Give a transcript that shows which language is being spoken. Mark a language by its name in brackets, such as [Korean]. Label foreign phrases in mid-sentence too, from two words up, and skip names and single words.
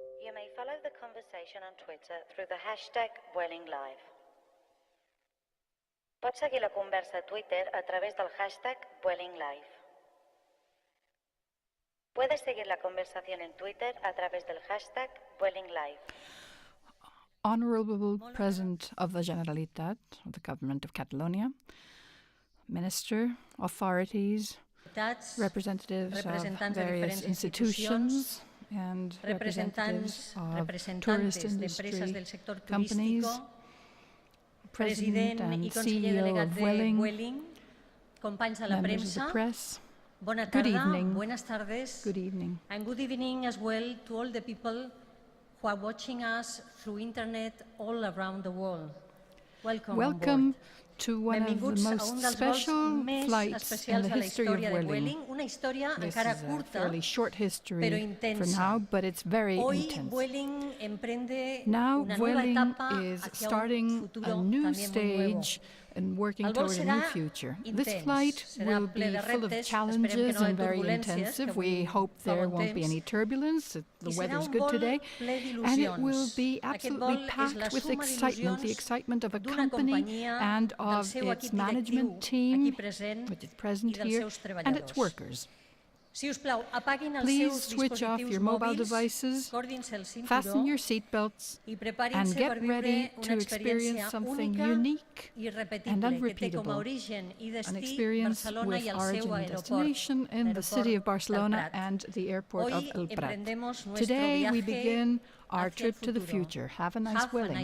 [English] You may follow the conversation on Twitter through the hashtag vuelinglive. [Catalan] Pots seguir la conversa a Twitter a través del hashtag vuelinglive. [Spanish] Puedes seguir la conversación en Twitter a través del hashtag vuelinglive. [English] Honorable President of the Generalitat, of the Government of Catalonia, Minister, authorities, representatives of various institutions, and representatives of tourist industry companies, President and CEO of Vueling, members of the press. [Catalan] Bona [English] Good [Catalan] tarda, [English] evening. [Spanish] buenas tardes. [English] Good evening. And good evening as well to all the people who are watching us through internet all around the world. Welcome on board. To one of the most special flights in the history of Vueling. [Catalan] Una història [English] This [Catalan] encara [English] is a [Catalan] curta, [English] fairly short history [Catalan] però [English] for [Catalan] intensa. [English] now, but it's very [Spanish] Hoy [English] intense. [Spanish] Vueling emprende [English] Now [Spanish] una nueva [English] Vueling [Spanish] etapa [English] is [Spanish] hacia [English] starting [Spanish] un futuro [English] a new [Spanish] también muy nuevo. [English] stage and working [Catalan] El vol [English] toward a [Catalan] serà [English] new future. This [Catalan] intens, [English] flight [Catalan] serà [English] will [Catalan] ple [English] be [Catalan] de [English] full of [Catalan] reptes, [English] challenges [Catalan] esperem que no [English] and [Catalan] hi [English] very [Catalan] turbulències, [English] intensive. [Catalan] que [English] We [Catalan] avui [English] hope [Catalan] fa [English] there [Catalan] bon [English] won't be [Catalan] temps. [English] any turbulence. The [Catalan] I serà [English] weather's [Catalan] un [English] good [Catalan] vol [English] today. [Catalan] ple [English] And it will [Catalan] d'il·lusions. [English] be [Catalan] Aquest [English] absolutely [Catalan] vol és la [English] packed with [Catalan] suma [English] excitement, the [Catalan] d'il·lusions [English] excitement of a [Catalan] d'una [English] company [Catalan] companyia, [English] and [Catalan] del [English] of [Catalan] seu [English] its [Catalan] equip directiu [English] management team, [Catalan] aquí present [English] which is present [Catalan] i dels [English] here, [Catalan] seus [English] and its [Catalan] treballadors. [English] workers. [Catalan] Si us plau, apaguin els [English] Please [Catalan] seus [English] switch off [Catalan] dispositius [English] your mobile [Catalan] mòbils, [English] devices, [Catalan] cordin-se el [English] fasten [Catalan] cinturó [English] your seatbelts, [Catalan] i [English] and [Catalan] preparin-se [English] get [Catalan] per [English] ready [Catalan] viure [English] to [Catalan] una [English] experience [Catalan] experiència [English] something [Catalan] única [English] unique [Catalan] i [English] and [Catalan] repetible que té com a [English] unrepeatable. [Catalan] origen i [English] An [Catalan] destí [English] experience [Catalan] Barcelona [English] with [Catalan] i el [English] origin [Catalan] seu [English] and [Catalan] aeroport, [English] destination in the city of [Catalan] l'aeroport del [English] Barcelona [Catalan] Prat. [English] and the airport of [Spanish] Hoy [English] El Prat. [Spanish] emprendemos nuestro [English] Today we [Spanish] viaje [English] begin our [Spanish] hacia el [English] trip to the [Spanish] futuro. [English] future. Have a nice Have a Vueling.